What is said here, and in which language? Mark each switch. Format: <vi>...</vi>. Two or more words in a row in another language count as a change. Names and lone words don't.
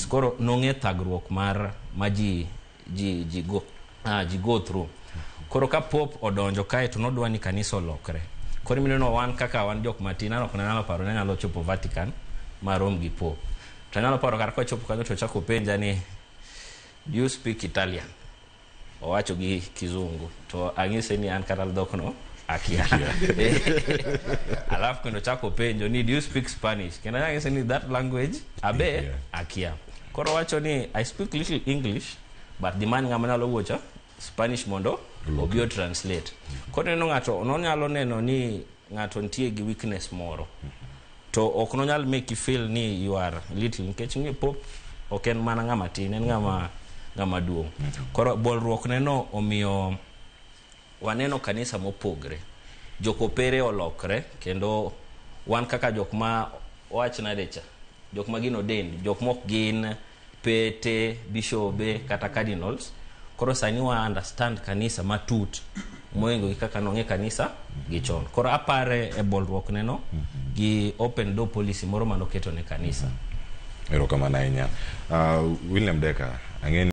<luo>Koro nong'e thagruok mar ji</luo> <en>go through.</en> <luo>Koro ka Pope odonjo kae to nodwa ni kanisa olokre. Koro mineno wan kaka wan jok matin ok nyalo paro ni nyalo chopo Vatican ma rom gi Pope. To nyalo paro kar ko chopo kanyo to chako penja ni</luo> <en>do you speak Italian?</en> <luo>Owacho gi Kizungu. To ang'ise ni an kata dhok no akia. Alafu kendo chako penjo ni</luo> <en>do you speak Spanish?</en> <luo>Kendo ang'ise ni</luo> <en>that language</en> <luo>abe akia. Koro wacho ni</luo> <en>I speak little English but the man</en> <luo>ng'ama nyalo wuocho Spanish mondo obio translate. Koro neno ng'ato no nyalo neno ni ng'ato ntie gi weakness moro. To ok no nyal</luo> <en>make you feel</en> <luo>ni</luo> <en>you are little</en> <luo>nikech ni Pope ok en mana ng'ama tin, en ng'ama duong'. Koro bolruok neno omiyo waneno kanisa mopogre. Jokopere olokre kendo wan kaka jok ma wachna decha, jok ma gino dend, jok mok gin pete, bishobe kata cardinals. Koro sani wa understand kanisa matut moengo kaka nong'e kanisa gichon. Koro apare e bolruok neno gi</luo> <en>open door policy</en> <luo>moro mano keto ne kanisa. Erokamano ahinya. William Decker, ang'eni</luo>